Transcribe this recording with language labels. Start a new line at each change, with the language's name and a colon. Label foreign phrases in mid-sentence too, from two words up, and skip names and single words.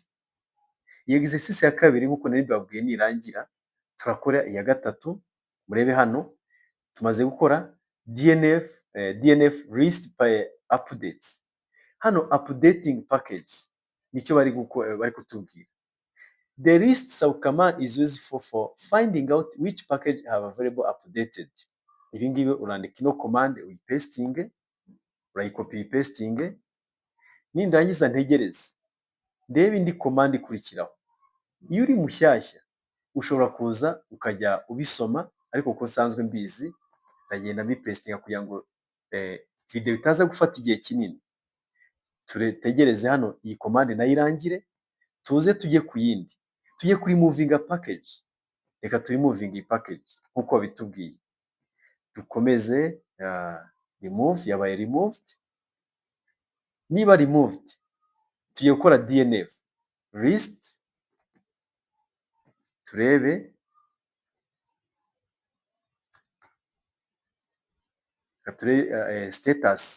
Kinyarwanda: Iyi exercice ya kabiri nk'uko nari mbabwiye nirangira, turakora iya gatatu. Murebe hano tumaze gukora
English: DNF list updates.
Kinyarwanda: Hano
English: updating package
Kinyarwanda: nicyo bari kutubwira.
English: The list subcommand is used for finding out which package have available updated.
Kinyarwanda: Ibi ngibi urandika ino command uyipestinge, urayikopi pastinge. Nindangiza ntegereze ndebe indi command ikurikiraho. Iyo uri mushyashya ushobora kuza ukajya ubisoma, ariko uko nsanzwe mbizi ndagenda mbipestinga kugira ngo video itaza gufata igihe kinini. Turetegereze hano iyi command nayo irangire, tuze tujye ku yindi, tujye kuri
English: moving a package.
Kinyarwanda: Reka turi moving iyi package nkuko bitubwiye. Dukomeze remove, yabaye removed. Niba removed tugiye gukora
English: DNF list,
Kinyarwanda: turebe status.